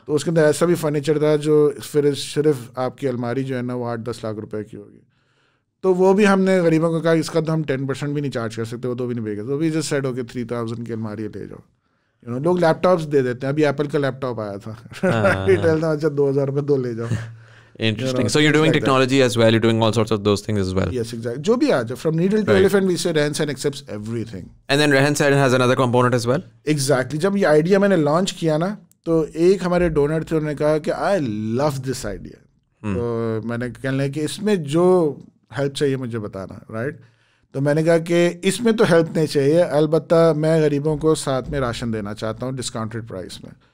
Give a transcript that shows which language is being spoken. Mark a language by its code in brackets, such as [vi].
[ur] تو اس کے اندر ایسا بھی فرنیچر تھا جو پھر صرف آپ کی الماری جو ہے نا وہ 8-10 لاکھ روپے کی ہوگی. تو وہ بھی ہم نے غریبوں کو کہا اس کا تو ہم 10% بھی نہیں چارج کر سکتے, وہ تو بھی نہیں بھیجے. تو بھی جس سیٹ ہو کے 3000 کی الماری لے جاؤ. لوگ لیپ ٹاپس دے دیتے ہیں. ابھی ایپل کا لیپ ٹاپ آیا تھا, ریٹیل تھا, اچھا 2000 روپے 2 لے جاؤ. [en] Interesting. So you're doing technology as well. You're doing all sorts of those things as well. Yes, exactly. [ur] جو بھی آج [en] from needle to elephant, we say Rehan accepts everything. And then Rehan has another component as well. Exactly. [ur] جب یہ idea میں نے launch کیا نا تو ایک ہمارے ڈونر تھے, انہوں نے کہا کہ [en] I love this idea. [ur] تو میں نے کہنے لگا کہ اس میں جو ہیلپ چاہیے مجھے بتانا, رائٹ. تو میں نے کہا کہ اس میں تو ہیلپ نہیں چاہیے, البتہ میں غریبوں کو ساتھ میں راشن دینا چاہتا ہوں ڈسکاؤنٹڈ پرائس میں.